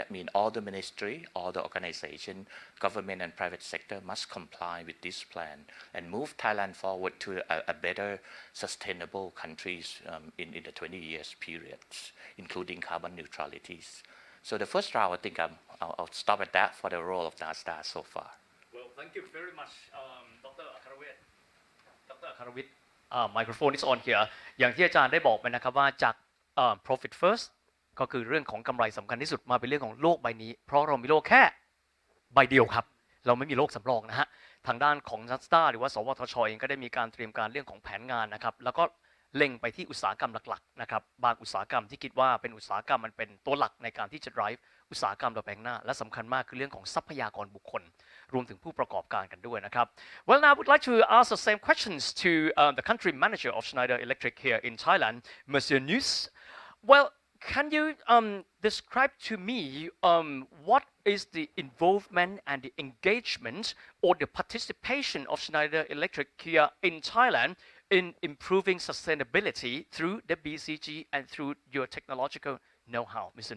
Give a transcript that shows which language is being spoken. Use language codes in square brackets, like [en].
[en] That means all the ministry, all the organization, government and private sector must comply with this plan and move Thailand forward to a better sustainable countries in the 20 years periods, including carbon neutralities. So the first round, I think I'll stop at that for the role of NASDA so far. Well, thank you very much, Dr. Akarawit. Dr. Akarawit, microphone is on here. [th] อย่างที่อาจารย์ได้บอกไปนะครับว่าจากprofit first ก็คือเรื่องของกำไรสำคัญที่สุดมาเป็นเรื่องของโลกใบนี้เพราะเรามีโลกแค่ใบเดียวครับเราไม่มีโลกสำรองนะฮะทางด้านของ NASDA หรือว่าสวทช. เองก็ได้มีการเตรียมการเรื่องของแผนงานนะครับแล้วก็เล็งไปที่อุตสาหกรรมหลักๆนะครับบางอุตสาหกรรมที่คิดว่าเป็นอุตสาหกรรมมันเป็นตัวหลักในการที่จะ drive อุตสาหกรรมเราไปข้างหน้าและสำคัญมากคือเรื่องของทรัพยากรบุคคลรวมถึงผู้ประกอบการกันด้วยนะครับ [en] Well, now I would like to ask the same questions to the country manager of Schneider Electric here in Thailand, Monsieur Nus. Well, can you describe to me what is the involvement and the engagement or the participation of Schneider Electric here in Thailand in improving sustainability through the BCG and through your technological know-how, Mr.